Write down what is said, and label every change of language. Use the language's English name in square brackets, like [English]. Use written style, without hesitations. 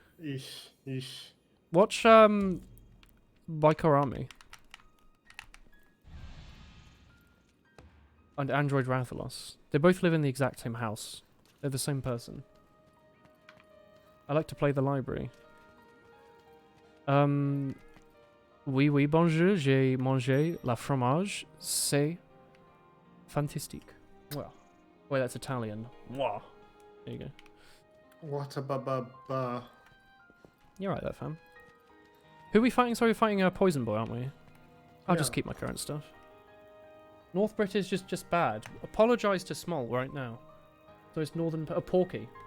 [English] Eesh. Watch Biker Army. And Android Rathalos. They both live in the exact same house. They're the same person. I like to play the library. [French] Oui, bonjour, j'ai mangé la fromage. C'est fantastique. [English] Well, wait, that's Italian. Wow. There you go. What a ba. You're right there, fam. Who are we fighting? Sorry, we're fighting Poison Boy, aren't we? I'll just keep my current stuff. North Brit is just bad. Apologise to Small right now. So it's northern... Porky.